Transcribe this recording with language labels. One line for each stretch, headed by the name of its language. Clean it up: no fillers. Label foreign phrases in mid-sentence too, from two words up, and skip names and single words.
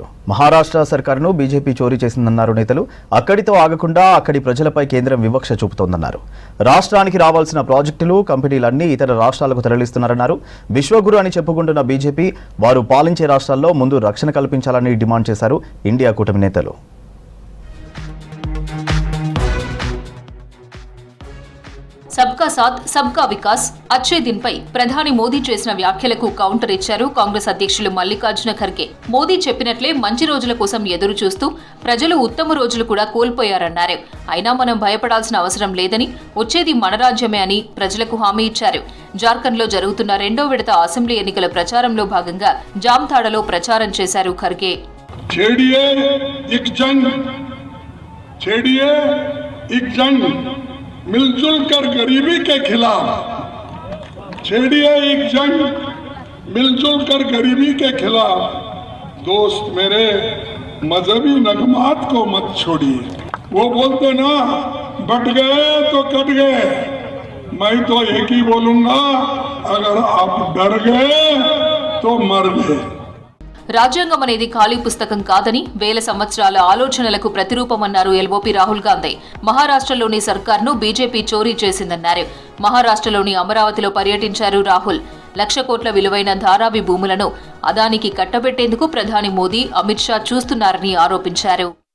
Telugu: మహారాష్ట్ర సర్కారును బీజేపీ చోరీ చేసిందన్నారు నేతలు. అక్కడితో ఆగకుండా అక్కడి ప్రజలపై కేంద్రం వివక్ష చూపుతోందన్నారు. రాష్ట్రానికి రావాల్సిన ప్రాజెక్టులు, కంపెనీలన్నీ ఇతర రాష్ట్రాలకు తరలిస్తున్నారన్నారు. విశ్వగురు అని చెప్పుకుంటున్న బీజేపీ వారు పాలించే రాష్ట్రాల్లో ముందు రక్షణ కల్పించాలని డిమాండ్ చేశారు ఇండియా కూటమి నేతలు.
Hindi: सबका साथ सबका विकास अच्छे दिन
Telugu: పై ప్రధాని మోదీ చేసిన వ్యాఖ్యలకు కౌంటర్ ఇచ్చారు కాంగ్రెస్ అధ్యక్షులు మల్లికార్జున ఖర్గే. మోదీ చెప్పినట్లే మంచి రోజుల కోసం ఎదురు చూస్తూ ప్రజలు ఉత్తమ రోజులు కూడా కోల్పోయారన్నారు. అయినా మనం భయపడాల్సిన అవసరం లేదని, వచ్చేది మన రాజ్యమే అని ప్రజలకు హామీ ఇచ్చారు. జార్ఖండ్లో జరుగుతున్న 2వ విడత అసెంబ్లీ ఎన్నికల ప్రచారంలో భాగంగా జామ్తాడలో ప్రచారం చేశారు ఖర్గే.
Hindi: मिलजुल कर गरीबी के खिलाफ छेड़िए एक जंग, मिलजुल कर गरीबी के खिलाफ। दोस्त मेरे, मजहबी नगमात को मत छोड़िए। वो बोलते ना, बट गए तो कट गए। मैं तो एक ही बोलूंगा, अगर आप डर गए तो मर गए।
Telugu: రాజ్యాంగం అనేది ఖాళీ పుస్తకం కాదని, వేల సంవత్సరాల ఆలోచనలకు ప్రతిరూపమన్నారు ఎల్ఓపీ రాహుల్ గాంధీ. మహారాష్ట్రలోని సర్కార్ను బీజేపీ చోరీ చేసిందన్నారు. మహారాష్ట్రలోని అమరావతిలో పర్యటించారు రాహుల్. 1,00,000 కోట్ల విలువైన ధారావి భూములను అదానికి కట్టబెట్టేందుకు ప్రధాని మోదీ, అమిత్ షా చూస్తున్నారని ఆరోపించారు.